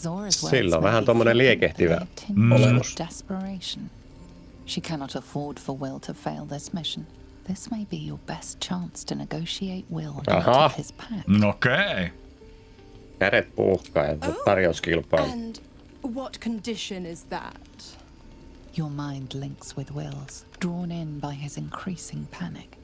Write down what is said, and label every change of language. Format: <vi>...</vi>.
<fi>Sillä on vähän tommonen liekehtivä olemus.</fi> <en>She cannot afford for Will to fail this mission. This may be your best chance to negotiate Will out of his pact.</en> <fi>Okei. Kädet puhkaa ja tarjouskilpailu.</fi> <en>And what condition is that? Your mind links with Will's, drawn in by his increasing panic.</en>